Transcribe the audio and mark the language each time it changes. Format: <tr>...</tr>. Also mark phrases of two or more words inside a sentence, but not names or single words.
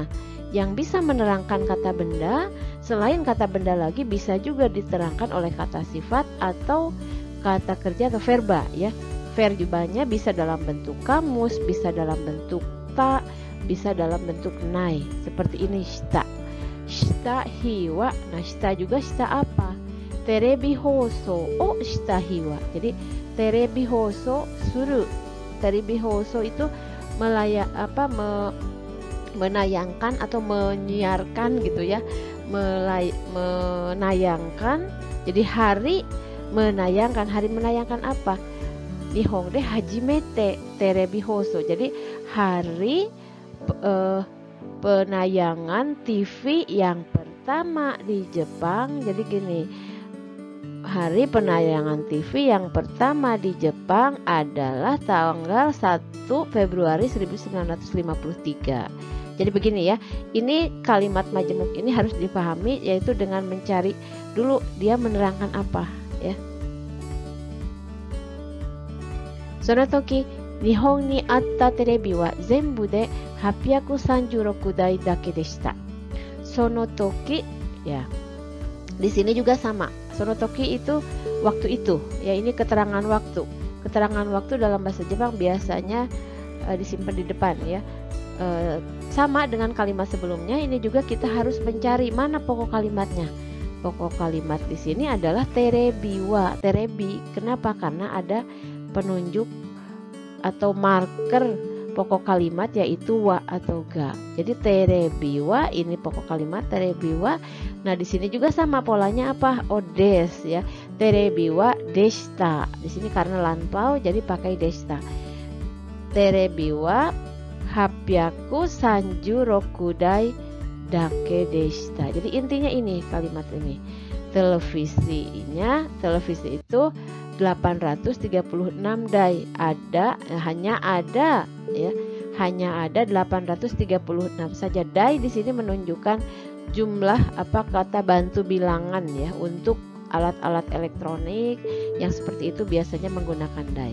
<id>Yang bisa menerangkan kata benda, selain kata benda lagi bisa juga diterangkan oleh kata sifat atau kata kerja atau verba ya. Verbanya bisa dalam bentuk kamus, bisa dalam bentuk ta, bisa dalam bentuk nai. Seperti ini</id> <ja>した。した日は.</ja> <id>Nah, shita juga shita apa?</id> <ja>テレビ放送をした日は. Jadi テレビ放送する. テレビ放送</ja> <id>itu menayangkan atau menyiarkan gitu ya. Menayangkan. Jadi hari menayangkan apa?</id> <ja>日本で初めてテレビ放送.</ja> <id>Jadi hari penayangan TV yang pertama di Jepang. Jadi gini, hari penayangan TV yang pertama di Jepang adalah tanggal 1 Februari 1953. Jadi begini ya, ini kalimat majemuk ini harus dipahami, yaitu dengan mencari dulu dia menerangkan apa ya.</id> <ja>その時日本にあったテレビは全部で836台だけでした. その時</ja> <id>ya. Di sini juga sama.</id> <ja>その時</ja> <id>itu waktu itu. Ya, ini keterangan waktu. Keterangan waktu dalam bahasa Jepang biasanya disimpan di depan ya. Sama dengan kalimat sebelumnya, ini juga kita harus mencari mana pokok kalimatnya. Pokok kalimat di sini adalah</id> <ja>テレビは.</ja> <id>Terebi. Kenapa? Karena ada penunjuk atau marker pokok kalimat yaitu wa atau ga. Jadi</id> <ja>テレビは</ja> <id>ini pokok kalimat</id> <ja>テレビは.</ja> <id>Nah, di sini juga sama polanya apa?</id> <ja>Odes ya. テレビはでした.</ja> <id>Di sini karena lampau jadi pakai deshita.</id> <ja>テレビは836台だけでした.</ja> <id>Jadi intinya ini kalimat ini. Televisi itu 836 dai. Hanya ada 836 saja. Dai di sini menunjukkan jumlah kata bantu bilangan ya untuk alat-alat elektronik yang seperti itu biasanya menggunakan dai.</id>